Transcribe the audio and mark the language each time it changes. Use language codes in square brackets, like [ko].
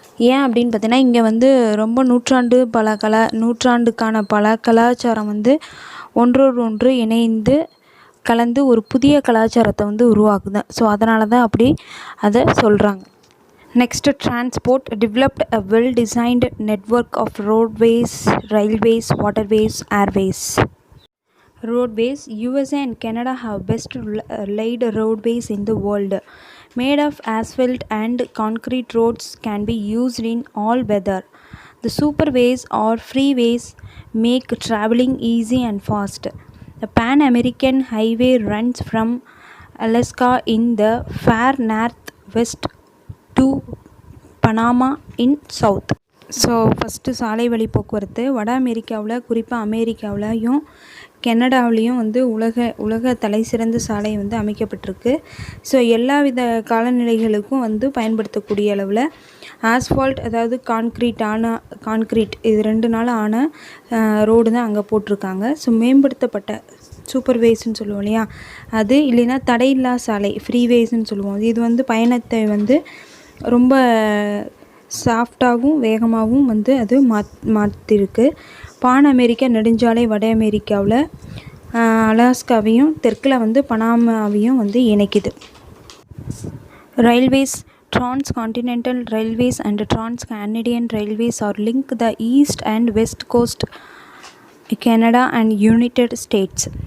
[ta] ஏன் அப்படின்னு பார்த்தீங்கன்னா, இங்கே வந்து ரொம்ப நூற்றாண்டுக்கான பல கலாச்சாரம் வந்து ஒன்றோடு ஒன்று இணைந்து கலந்து ஒரு புதிய கலாச்சாரத்தை வந்து உருவாக்குது. ஸோ அதனால தான் அப்படி அதை சொல்கிறாங்க. [en] Next transport. Developed a well designed network of roadways, railways, waterways, airways. Roadways. USA and Canada have best laid roadways in the world. Made of asphalt and concrete, roads can be used in all weather. The superways or freeways make traveling easy and fast. The Pan American Highway runs from Alaska in the far northwest to Panama in south. [ta] So first சாலை வழி போக்குவரத்து. வட அமெரிக்காவில், குறிப்பாக அமெரிக்காவிலையும் கனடாவிலையும் வந்து உலக தலை சிறந்த சாலை வந்து அமைக்கப்பட்டிருக்கு. ஸோ எல்லா வித காலநிலைகளுக்கும் வந்து பயன்படுத்தக்கூடிய அளவில் ஆஸ்ஃபால்ட், அதாவது கான்க்ரீட் இது 2 நாள் ஆன ரோடு தான் அங்கே போட்டிருக்காங்க. ஸோ மேம்படுத்தப்பட்ட சூப்பர்வேஸ்ன்னு சொல்லுவோம் இல்லையா, அது இல்லைன்னா தடையில்லா சாலை ஃப்ரீவேஸ்ன்னு சொல்லுவோம். இது வந்து பயணத்தை வந்து ரொம்ப சாஃப்டாகவும் வேகமாகவும் வந்து அது மாற்றிருக்கு. பான் அமெரிக்க நெடுஞ்சாலை வட அமெரிக்காவில் அலாஸ்காவையும் தெற்கில் வந்து பனாமாவையும் வந்து இணைக்குது. [en] Railways. Transcontinental railways and Trans-Canadian railways are link the east and west coast, Canada and United States.